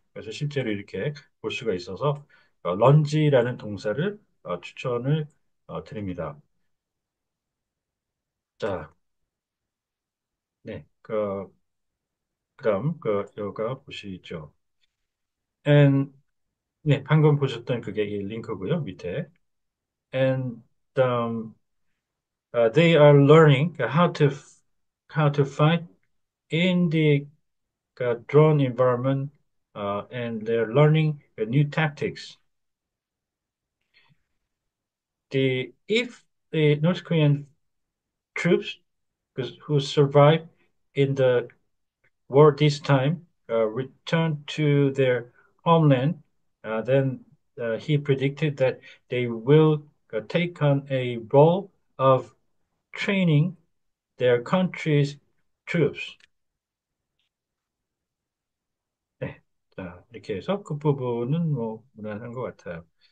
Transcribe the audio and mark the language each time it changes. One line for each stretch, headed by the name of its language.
Korean: 그래서 실제로 이렇게 볼 수가 있어서 런지라는 동사를 추천을 드립니다. 자, 네, 그다음 여가 보시죠. And 네, 방금 보셨던 그게 이 링크고요, 밑에.
English: And they are learning how to fight in the drone environment, and they're learning new tactics. If the North Korean troops who survive in the war this time return to their homeland, then he predicted that they will take on a role of training their country's troops.
Korean: 네. 자, 이렇게 해서 끝부분은 뭐 무난한 것 같아요.